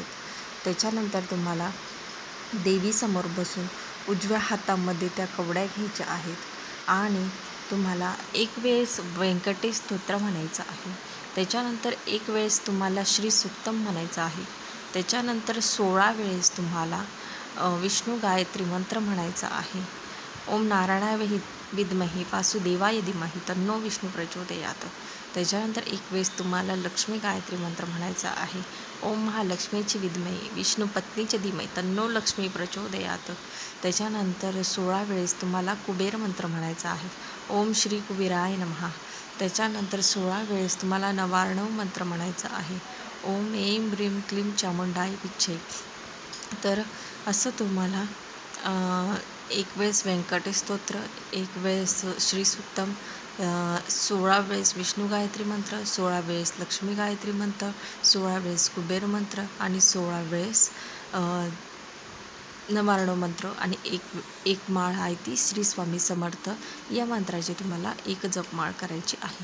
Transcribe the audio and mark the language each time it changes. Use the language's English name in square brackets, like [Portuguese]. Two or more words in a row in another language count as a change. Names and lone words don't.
[Marathi] त्याच्यानंतर तुम्हाला देवीसमोर बसून उजव्या हातामध्ये त्या कवड्या घ्यायच्या आहेत आणि तुम्हाला एक वेळेस व्यंकटेश स्तोत्र म्हणायचं आहे. त्याच्यानंतर एक वेळेस तुम्हाला श्री सुक्तम म्हणायचं आहे. त्याच्यानंतर 16 वेळेस तुम्हाला विष्णू गायत्री मंत्र म्हणायचा आहे. [Sanskrit] ओम नारायणाय विद्महे वासुदेवाय धीमहि तन्नो विष्णू प्रचोदयात. [Marathi] त्याच्यानंतर एक वेळेस तुम्हाला लक्ष्मी गायत्री मंत्र म्हणायचा आहे. [Sanskrit] ओम महालक्ष्मीची विद्महे विष्णू पत्नीचे धीमहि तन्नो लक्ष्मी प्रचोदयात. [Marathi] त्याच्यानंतर 16 वेळेस तुम्हाला कुबेर मंत्र म्हणायचा आहे. [Sanskrit] ओम श्री कुबेराय नमः. [Marathi] त्याच्यानंतर 16 वेळेस तुम्हाला नवार्णव मंत्र म्हणायचा आहे. [Sanskrit] ओम ऐं ह्रीं क्लीं चामुंडाय विच्चे. [Marathi] तर असं तुम्हाला एक वेळेस व्यंकटेश स्तोत्र, एक वेळेस श्री सुक्तम, 16 वेळेस विष्णू गायत्री मंत्र, 16 वेळेस लक्ष्मी गायत्री मंत्र, 16 वेळेस कुबेर मंत्र आणि 16 वेळेस नवार्णव मंत्र आणि एक माळ आहे ती श्री स्वामी समर्थ या मंत्राची तुम्हाला एक जपमाळ करायची आहे.